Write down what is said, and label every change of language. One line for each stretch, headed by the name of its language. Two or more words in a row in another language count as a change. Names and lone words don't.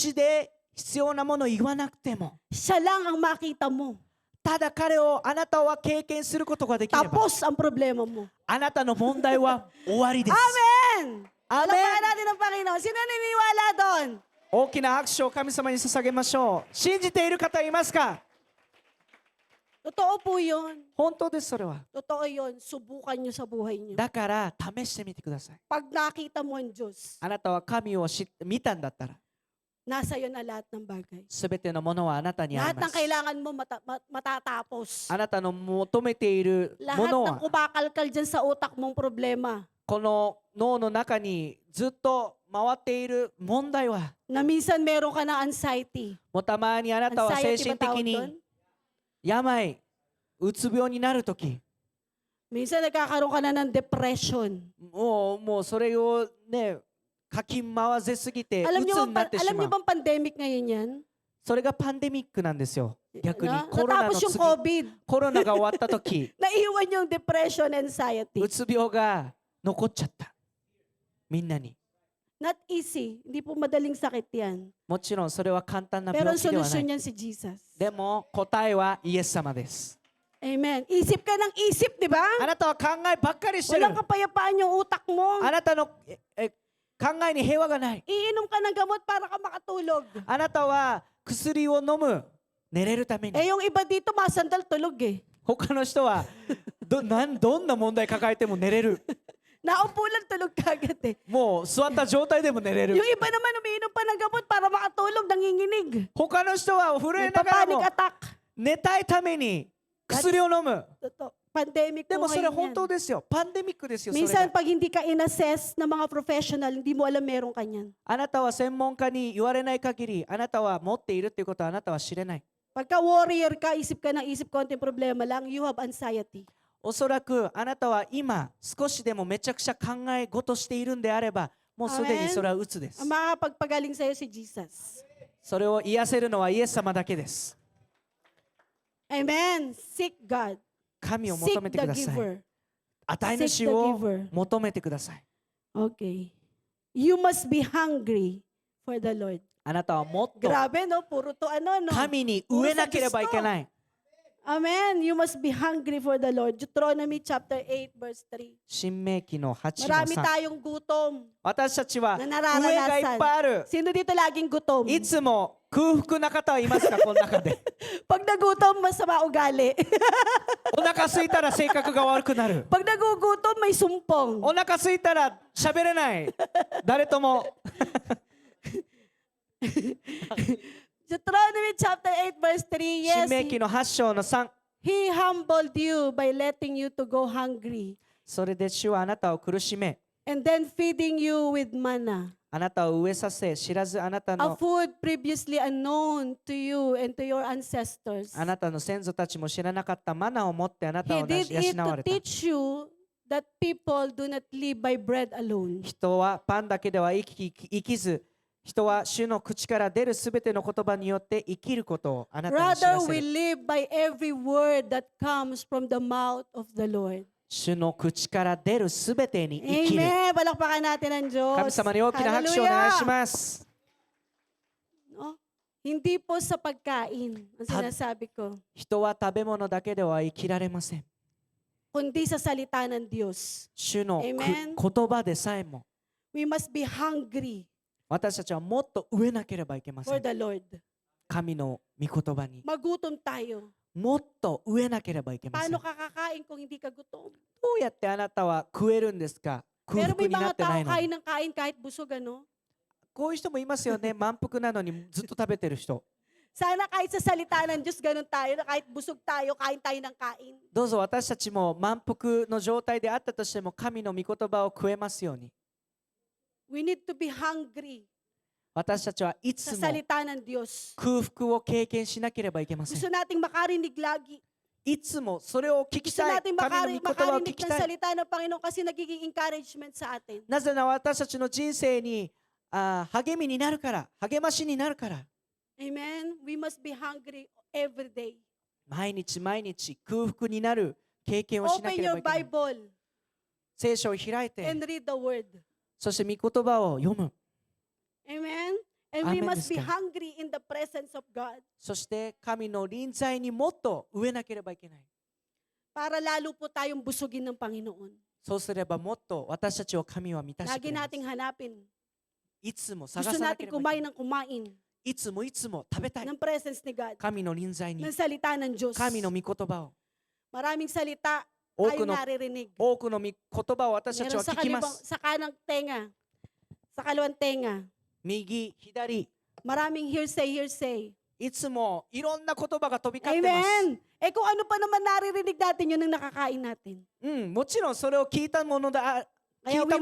Filipino: Siya lang ang makita mo.
Japanese: ただ彼をあなたは経験することができれば、
Filipino: tapos ang problema mo.
Japanese: あなたの問題は終わりです。
Filipino: Amen! Amen! Alapakan natin ang Panginoon. Sino naniniwala doon?
Japanese: 大きな拍手を神様に捧げましょう。信じている方いますか？
Filipino: Totoo po yun.
Japanese: 本当です、それは。
Filipino: Totoo yun. Subukan nyo sa buhay nyo.
Japanese: だから試してみてください。
Filipino: Pag nakita mo ang Diyos,
Japanese: あなたは神を見たんだったら、
Filipino: nasa iyo na lahat ng bagay.
Japanese: すべてのものはあなたにあ
Filipino: Lahat
Japanese: りま
Filipino: ng
Japanese: す。
Filipino: kailangan mo matatapos.
Japanese: あなたの求めているも
Filipino: Lahat
Japanese: の
Filipino: ng
Japanese: は、
Filipino: kumakalkal dyan sa utak mong problema,
Japanese: この脳の中にずっと回っている問題は、
Filipino: na minsan meron ka ng anxiety.
Japanese: もうたまにあなたは精
Filipino: Anxiety
Japanese: 神
Filipino: ba
Japanese: 的
Filipino: tawag
Japanese: に
Filipino: doon?
Japanese: 病、うつ病になるとき、
Filipino: Minsan nagkakaroon ka na ng depression.
Japanese: もうそれをね、かき回せすぎて、う
Filipino: Alam
Japanese: つ
Filipino: niyo
Japanese: になってし
Filipino: alam
Japanese: ま
Filipino: niyo
Japanese: う。
Filipino: bang pandemic ngayon yan?
Japanese: それがパンデミックなんですよ。逆に
Filipino: Na?
Japanese: コロナの
Filipino: Natapos yung
Japanese: 次、
Filipino: COVID.
Japanese: コロナが終わったとき、
Filipino: Naiwan yung
English: depression, anxiety.
Japanese: うつ病が残っちゃった。みんなに。
English: Not easy.
Filipino: Hindi po madaling sakit yan.
Japanese: もちろんそれは簡単な
Filipino: Pero
Japanese: 病
Filipino: ang
Japanese: 気ではな
Filipino: solusyon
Japanese: い。
Filipino: niyan si Jesus.
Japanese: でも答えはイエス様です。
Filipino: Amen. Isip ka ng isip, di ba?
Japanese: あなたは考えばっかりしてる。
Filipino: Walang kapayapaan yung utak mo.
Japanese: あなたの考えに平和がない。
Filipino: Iinom ka ng gamot para ka makatulog.
Japanese: あなたは薬を飲む。寝れるために。
Filipino: Eh yung iba dito, masandal tulog eh.
Japanese: 他の人はどんな問題抱えても寝れる。
Filipino: Naupo lang tulog kagad eh.
Japanese: もう座った状態でも寝れる
Filipino: Yung。iba naman umiinom pa ng gamot para makatulog, nanginginig.
Japanese: 他の人は震えながら
English: Panic
Japanese: も
English: attack.
Japanese: 寝たいために薬を飲む。
Filipino: Totoo. Pandemic
Japanese: で
Filipino: po
Japanese: もそれ
Filipino: ngayon
Japanese: 本
Filipino: yan.
Japanese: 当ですよ。パンデミックですよ。それ
Filipino: Minsan
Japanese: が
Filipino: pag hindi ka in-assess ng mga professional, hindi mo alam meron ka niyan.
Japanese: あなたは専門家に言われない限り、あなたは持っているっていうことはあなたは知れない。
Filipino: Pagka warrior ka, isip ka ng isip, konting problema lang,
English: you have anxiety.
Japanese: おそらくあなたは今少しでもめちゃくちゃ考え事しているんであれば、もうすでにそれは鬱です
Filipino: Ang。makakapagpagaling sa'yo si Jesus.
Japanese: それを癒せるのはイエス様だけです。
English: Amen. Seek God.
Japanese: 神を
English: Seek
Japanese: 求めて
English: the
Japanese: ください。
English: giver.
Japanese: 与え
English: Seek
Japanese: 主
English: the
Japanese: を
English: giver.
Japanese: 求めてください。
English: Okay. You must be hungry for the Lord.
Japanese: あなたはもっと
Filipino: Grabe, no? Puro to ano, no?
Japanese: 神に飢えなければいけない。
English: Amen. You must be hungry for the Lord. Deuteronomy chapter 8, verse 3.
Japanese: 新明記の8の
Filipino: Marami
Japanese: 3。
Filipino: tayong gutom.
Japanese: 私たちはな飢えがいっぱいある。
Filipino: Sino dito laging gutom?
Japanese: いつも空腹な方はいますか、この中で。
Filipino: Pag nagutom, masama ugali.
Japanese: お腹空いたら性格が悪くなる。
Filipino: Pag nagugutom, may sumpong.
Japanese: お腹空いたら喋れない。誰とも。
English: Deuteronomy chapter 8, verse 3.
Japanese: 新
English: Yes,
Japanese: 明記の8章の3。
English: He humbled you by letting you to go hungry
Japanese: それで主はあなたを苦しめ、
English: and then feeding you with manna,
Japanese: あなたを飢えさせ、知らずあなた
English: a
Japanese: の
English: food previously unknown to you and to your ancestors.
Japanese: あなたの先祖たちも知らなかったマナを持ってあなた
English: He
Japanese: を
English: did
Japanese: 養
English: it
Japanese: わ
English: to
Japanese: れた。
English: teach you that people do not live by bread alone,
Japanese: 人はパンだけでは生きず、人は主の口から出るすべての言葉によって生きることをあなたに知
English: rather
Japanese: らせ
English: we
Japanese: る。
English: live by every word that comes from the mouth of the Lord.
Japanese: 主の口から出るすべてに生きる。
Filipino: Amen. Palakpakan natin ang Diyos.
Japanese: 神様に大きな拍手をお願いします。
Filipino: No? Hindi po sa pagkain ang sinasabi ko,
Japanese: 人は食べ物だけでは生きられません。
Filipino: kundi sa salita ng Diyos.
Japanese: 主の
Filipino: Amen.
Japanese: 言葉でさえも
English: We must be hungry
Japanese: 私たちはもっと飢えなければいけませ
English: for
Japanese: ん。
English: the Lord.
Japanese: 神の御言葉に
Filipino: Magutom tayo.
Japanese: もっと飢えなければいけません。
Filipino: Paano
Japanese: ど
Filipino: ka kakain kung hindi ka gutom?
Japanese: うやってあなたは食えるんですか？空
Filipino: Pero
Japanese: 腹
Filipino: may
Japanese: にな
Filipino: mga
Japanese: ってな
Filipino: tao
Japanese: いのに。
Filipino: kain ng kain kahit busog, ano?
Japanese: こういう人もいますよね。満腹なのにずっと食べてる人。
Filipino: Sana kahit sa salita ng Diyos, ganun tayo, na kahit busog tayo, kain tayo ng kain.
Japanese: どうぞ私たちも満腹の状態であったとしても神の御言葉を食えますように。
English: We need to be hungry
Japanese: 私たちはいつ
Filipino: sa
Japanese: も
Filipino: salita ng Diyos.
Japanese: 空腹を経験しなければいけません
Filipino: Gusto。nating makarinig lagi.
Japanese: いつもそれを聞き
Filipino: Gusto
Japanese: たい。
Filipino: nating
Japanese: 神の御言葉を聞
Filipino: makarinig
Japanese: き
Filipino: ng
Japanese: たい。
Filipino: salita ng Panginoon kasi nagiging encouragement sa atin.
Japanese: なぜなら私たちの人生に励みになるから、励ましになるから。
English: Amen? We must be hungry every day.
Japanese: 毎日毎日空腹になる経験をしな
English: Open
Japanese: ければ
English: your
Japanese: いけない。
English: Bible
Japanese: 聖書を開いて、
English: and read the Word.
Japanese: そして御言葉を読む。
English: Amen? And we
Japanese: アーメン
English: must
Japanese: です
English: be
Japanese: か。
English: hungry in the presence of God.
Japanese: そして神の臨在にもっと植えなければいけない。
Filipino: Para lalo po tayong busugin ng Panginoon.
Japanese: そうすればもっと私たちを神は満たしてく
Filipino: Lagi
Japanese: れます。
Filipino: nating hanapin.
Japanese: いつも探
Filipino: Gusto
Japanese: さなけ
Filipino: natin
Japanese: ればいけない。
Filipino: kumain ng kumain
Japanese: いつも食べたい。
Filipino: ng presence ni God.
Japanese: 神の臨在に
Filipino: Ng salita ng Diyos.
Japanese: 神の御言葉を
Filipino: Maraming salita
Japanese: 多
Filipino: tayo
Japanese: くの
Filipino: naririnig.
Japanese: 多くの御言葉を私たち
Filipino: Meron
Japanese: は
Filipino: sa
Japanese: 聞きま
Filipino: kalibang,
Japanese: す。
Filipino: sa kanang tenga, sa kaliwang tenga.
Japanese: 右、左、
Filipino: Maraming hearsay.
Japanese: いつもいろんな言葉が飛び交ってます。
Filipino: Amen. Eh kung ano pa naman naririnig natin yun ang nakakain natin.
Japanese: うん、もちろんそれを聞いたものだ、
Filipino: Kaya
Japanese: 聞いた